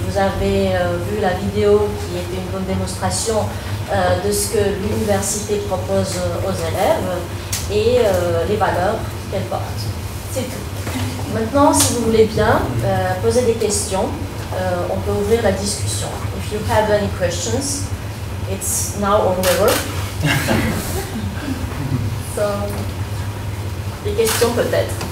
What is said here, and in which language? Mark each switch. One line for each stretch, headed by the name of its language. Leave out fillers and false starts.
French: Vous avez vu la vidéo qui était une bonne démonstration de ce que l'université propose aux élèves et les valeurs qu'elle porte. C'est tout. Maintenant, si vous voulez bien poser des questions, on peut ouvrir la discussion.
English: If you have any questions, it's now or never.
French: So, des questions peut-être.